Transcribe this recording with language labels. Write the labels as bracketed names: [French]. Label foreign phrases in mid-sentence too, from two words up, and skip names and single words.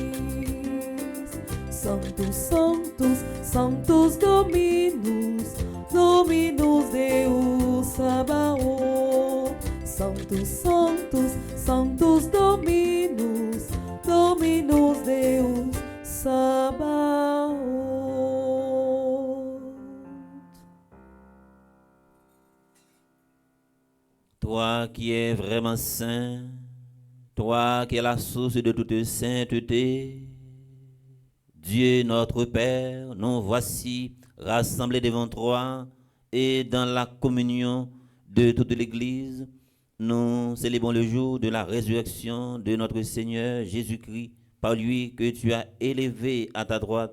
[Latin] Sanctus, Sanctus, Sanctus Dominus, Dominus Deus Sabaoth. Sanctus, Sanctus, Sanctus Dominus, Dominus Deus Sabaoth. [French] Toi qui es vraiment saint, toi qui es la source de toute sainteté, Dieu notre Père, nous voici rassemblés devant toi et dans la communion de toute l'Église, nous célébrons le jour de la résurrection de notre Seigneur Jésus-Christ, par lui que tu as élevé à ta droite.